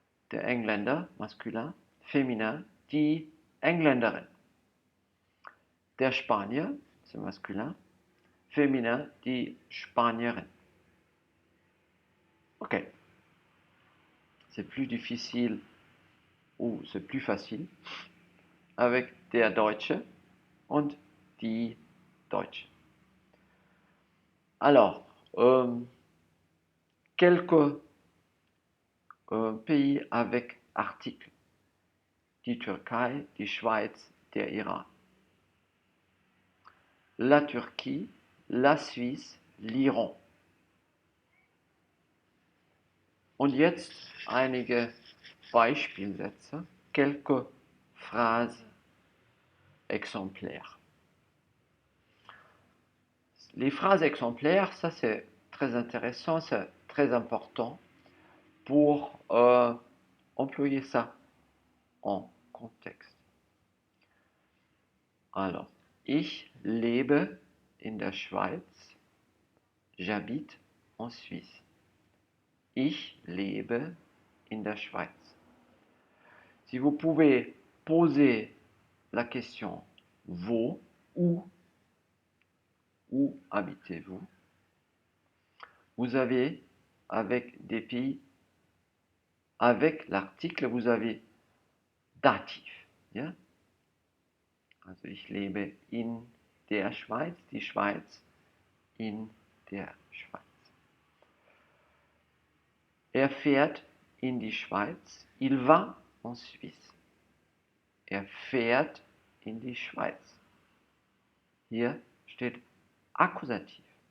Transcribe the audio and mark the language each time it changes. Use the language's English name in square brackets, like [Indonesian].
[German] Der Engländer, masculin, féminin, die Engländerin. Der Spanier, [French] c'est masculin, féminin, [German] die Spanierin. [French] Ok. C'est plus difficile ou c'est plus facile avec [German] der Deutsche und die Deutsche. [French] Alors, quelques pays avec article. [German] Die Türkei, die Schweiz, der Iran. [French] La Turquie, la Suisse, l'Iran. [German] Und jetzt einige Beispielsätze, [French] quelques phrases exemplaires. Les phrases exemplaires, ça c'est très intéressant, c'est très important pour employer ça en contexte. [German] Alors, ich lebe in der Schweiz, [French] j'habite en Suisse. [German] Ich lebe in der Schweiz. [French] Si vous pouvez poser la question wo, où habitez-vous? Vous avez, avec des pays, avec l'article, vous avez Dativ. [German] Ja? Also ich lebe in der Schweiz, die Schweiz in der Schweiz. Er fährt in die Schweiz. [French] Il va en Suisse. [German] Er fährt in die Schweiz. Hier steht Akkusativ.